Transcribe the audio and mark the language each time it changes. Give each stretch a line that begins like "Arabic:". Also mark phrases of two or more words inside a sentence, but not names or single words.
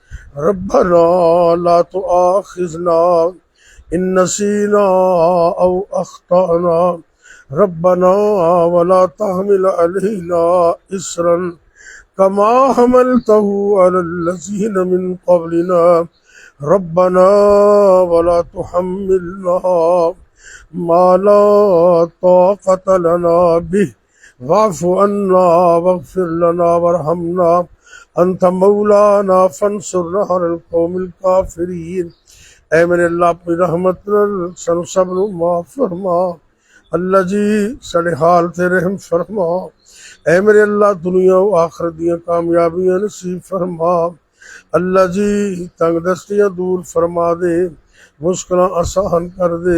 Arabic: ربنا لا تؤاخذنا إن نسينا أو أخطأنا ربنا ولا تحمل علينا إصرا كما حملته على الذين من قبلنا ربنا ولا تحملنا ما لا طاقة لنا به واعف عنا واغفر لنا وارحمنا أنت مولانا فانصرنا على القوم الكافرين.
Punjabi: اے میرے اللہ اپنی رحمت سن سب نوں معاف فرما، اللہ جی ساڈے حال تے رحم فرما. اے میرے اللہ دنیا اور آخرت دیاں کامیابیاں نصیب فرما، اللہ جی تنگ دستیاں دور فرما دے، مشکلاں آسان کر دے.